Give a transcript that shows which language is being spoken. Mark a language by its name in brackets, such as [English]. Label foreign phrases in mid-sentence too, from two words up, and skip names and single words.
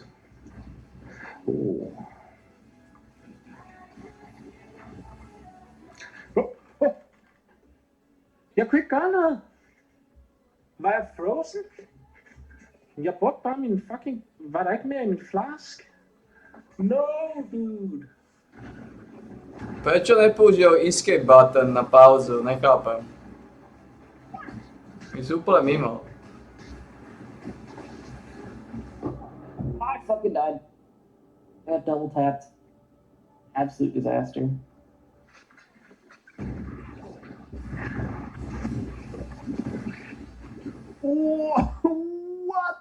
[English] Oh. [Danish] Jeg kunne ikke gøre noget. Var jeg frozen? Jeg brugte bare min fucking... Var der ikke mere i min flask? [English] No, dude. [Slovak] Prečo nepoužil [English] escape button [Slovak] na pauzu? Nechápem. My sú úplne mimo. [English] I fucking died. I got double tapped. Absolute disaster. What?